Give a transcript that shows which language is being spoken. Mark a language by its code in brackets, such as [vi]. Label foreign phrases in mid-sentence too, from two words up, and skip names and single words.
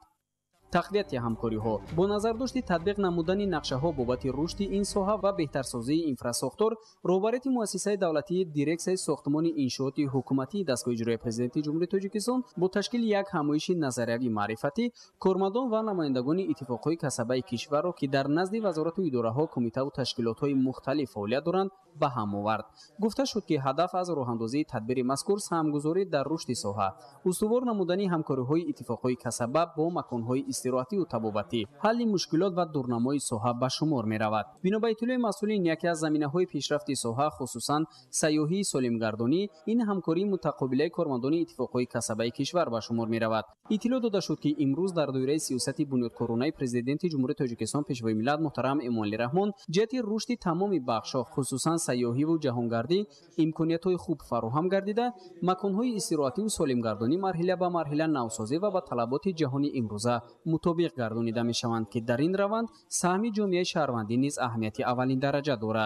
[tg] тақвияти ҳамкориҳо бо назардошти татбиқ намудани нақшаҳо бобати рушди ин соҳа ва беҳтарсозии инфраструктур, роҳбарияти муассисаи давлатии дирексияи сохтмони иншооти ҳукуматии дастгоҳи иҷроии президенти ҷумҳурияти тоҷикистон бо ташкили як ҳамоиши назариявӣ маърифатӣ, кормандон ва намояндагони иттифоқҳои касабаи кишварро ки дар назди вазорату идораҳо, комитаву ташкилотҳои мухталиф фаъолият доранд, ба ҳам овард. гуфта шуд ки ҳадаф аз роҳандозии тадбири мазкур саҳмгузорӣ дар рушди соҳа, устувор намудани ҳамкориҳои иттифоқҳои касаба бо маконҳои [fa] استراحتی و طبابتی، حل مشکلات و دورنمای ساحه به شمار می رود. بنا به اطلاع مسئولین، یکی از زمینه‌های پیشرفت ساحه خصوصا سیاحی سالمگردانی، این همکاری متقابله کارمندان اتفاقهای کسبی کشور به شمار می رود. اطلاع داده شد که امروز در دوره سیاست بنیادکارانه پرزیدنت جمهوری تاجیکستان پیشوای ملت محترم امومالی رحمان جهت رشد تمام بخش‌ها خصوصا سیاحی و جهانگردی امکانیت‌های خوب فراهم گردیده، مکان‌های استراحتی و سالمگردانی مرحله به مرحله نوسازی و با طلبات جهانی امروزه مطابق گردانیده می‌شوند که در این روند سهم جامعه شهروندی نیز اهمیت اولین درجه دارد.